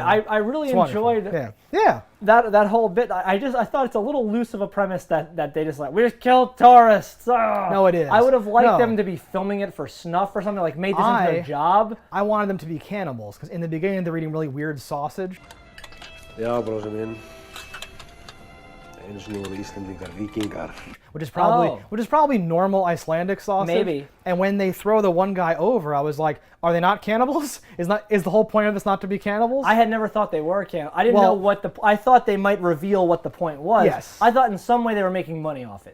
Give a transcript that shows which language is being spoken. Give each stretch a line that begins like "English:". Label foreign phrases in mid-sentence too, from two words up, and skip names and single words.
English: No, I really enjoyed that whole bit. I thought it's a little loose of a premise that they just like, we just killed tourists. Oh. No, it is. I would have liked them to be filming it for snuff or something, like made this into their job. I wanted them to be cannibals because in the beginning they're eating really weird sausage.
Icelandic: Já, bróðir minn. Einu sinni voru Íslendingar víkingar.
English: Which is probably normal Icelandic sausage. Maybe. And when they throw the one guy over, I was like, are they not cannibals? Is the whole point of this not to be cannibals? I had never thought they were cannibals. I didn't know I thought they might reveal what the point was. Yes. I thought in some way they were making money off it.